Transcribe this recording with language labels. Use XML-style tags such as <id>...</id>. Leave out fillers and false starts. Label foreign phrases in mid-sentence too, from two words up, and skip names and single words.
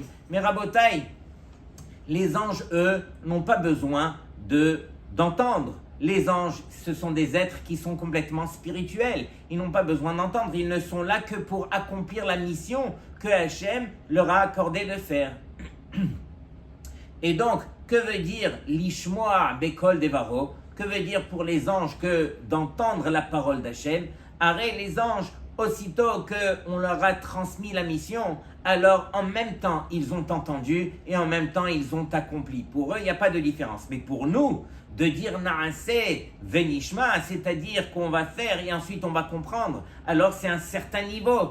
<fr>Mais Rabotai, les anges, eux, n'ont pas besoin d'entendre. Les anges, ce sont des êtres qui sont complètement spirituels. Ils n'ont pas besoin d'entendre. Ils ne sont là que pour accomplir la mission que Hachem leur a accordé de faire. Et donc, que veut dire</fr> <he>לשמוע בקול דברו?</he> <fr>Que veut dire pour les anges que d'entendre la parole d'Hachem? Arrête les anges, aussitôt qu'on leur a transmis la mission, alors en même temps ils ont entendu et en même temps ils ont accompli. Pour eux, il n'y a pas de différence. Mais pour nous, de dire</fr> <he>נעשה ונשמע,</he> <fr>c'est-à-dire qu'on va faire et ensuite on va comprendre, alors c'est un certain niveau.</fr>